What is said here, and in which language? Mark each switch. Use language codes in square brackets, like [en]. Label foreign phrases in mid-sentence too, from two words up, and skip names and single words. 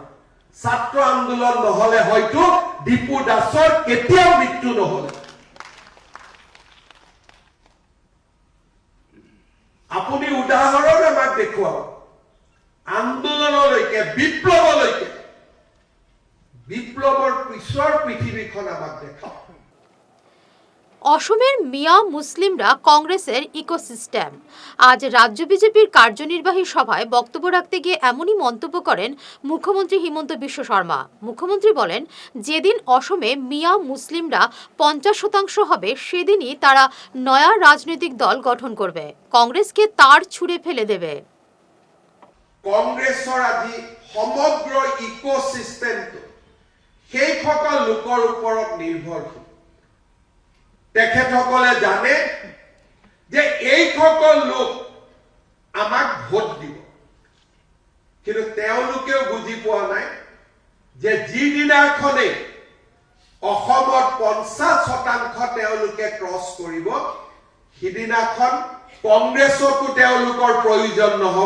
[as] ছাত্ৰ আন্দোলন নহলে হয়তো দীপু দাসৰ কেতিয়াও মৃত্যু নহলে। আপুনি উদাহৰণ আমাক দেখুৱাব আন্দোলনলৈকে, বিপ্লৱলৈকে। বিপ্লৱৰ পিছৰ পৃথিৱীখন আমাক দেখাওক। [bn] অসমের মিয়া মুসলিমরা কংগ্রেসের ইকোসিস্টেম। আজ রাজ্য বিজেপির কার্যনির্বাহী সভায় বক্তব্য রাখতে গিয়ে এমনই মন্তব্য করেন মুখ্যমন্ত্রী হিমন্ত বিশ্ব শর্মা। মুখ্যমন্ত্রী বলেন, যেদিন অসমে মিয়া মুসলিমরা 50% হবে সেদিনই তারা নয়া রাজনৈতিক দল গঠন করবে, কংগ্রেসকে তার ছুঁড়ে ফেলে দেবে। [as] কংগ্রেছৰ আজি সমগ্ৰ ইকোসিস্টেমটো সেইসকল লোকৰ ওপৰত নিৰ্ভৰশীল। তেখেতসকলে জানে যে এইসকল লোক আমাক ভোট দিব, কিন্তু তেওঁলোকেও বুজি পোৱা নাই যে যিদিনাখনেই অসমত 50% তেওঁলোকে ক্ৰছ কৰিব, সিদিনাখন কংগ্ৰেছকো তেওঁলোকৰ প্ৰয়োজন নহব।